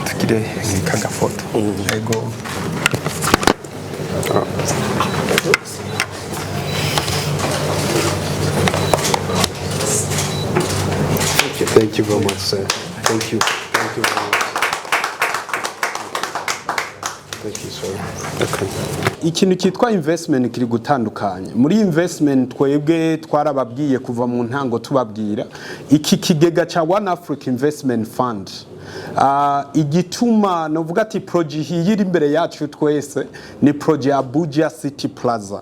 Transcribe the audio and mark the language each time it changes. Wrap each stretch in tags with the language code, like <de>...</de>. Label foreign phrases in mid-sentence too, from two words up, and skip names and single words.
<rn>Tukide kaga</rn> <en>photo. I go. Thank you very much, sir. Thank you. Thank you very much. Thank you, sir. Okay.</en> <rn>Ikintu kitwa investment kiri gutandukanye. Muri investment twebwe twarababwiye kuva mu ntango tubabwira iki kigega cha One Africa Investment Fund. Igituma novuga ati project yiri imbere yacu twese ni project ya Buja City Plaza.</rn>